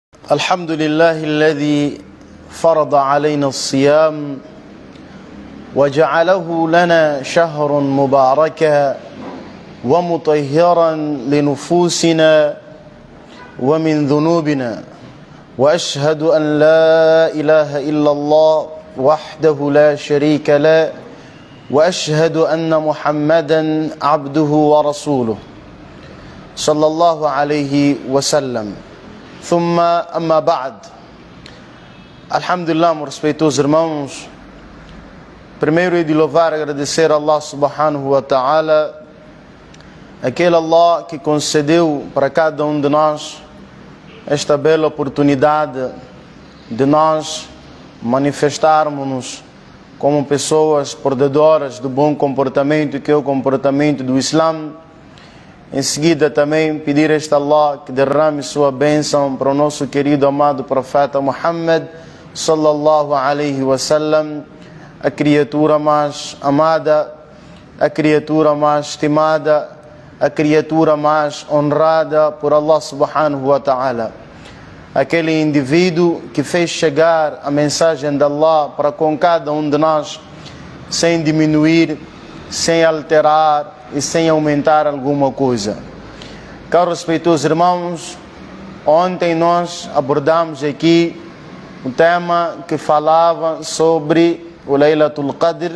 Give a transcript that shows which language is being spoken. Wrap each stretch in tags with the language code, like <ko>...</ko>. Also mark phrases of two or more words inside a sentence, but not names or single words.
<ar>الحمد لله الذي فرض علينا الصيام وجعله لنا شهر مباركا ومطهرا لنفوسنا ومن ذنوبنا، وأشهد أن لا إله إلا الله وحده لا شريك له، وأشهد أن محمدا عبده ورسوله صلى الله عليه وسلم. ثم أما بعد.</ar> <pt>Alhamdulillah, meus respeitosos irmãos, primeiro é de louvar e agradecer a Allah</pt> <ar>سبحانه وتعالى,</ar> <pt>aquele Allah que concedeu para cada um de nós esta bela oportunidade de nós manifestarmos-nos como pessoas portadoras do bom comportamento, que é o comportamento do Islã. Em seguida também pedir a este Allah que derrame sua bênção para o nosso querido amado profeta Muhammad</pt> <ar>صلى الله عليه وسلم,</ar> <pt>a criatura mais amada, a criatura mais estimada, a criatura mais honrada por Allah</pt> <ar>سبحانه وتعالى.</ar> <pt>Aquele indivíduo que fez chegar a mensagem de Allah para com cada um de nós, sem diminuir, sem alterar e sem aumentar alguma coisa. Caros respeitosos irmãos, ontem nós abordamos aqui o tema que falava sobre o Laylatul Qadr.</pt>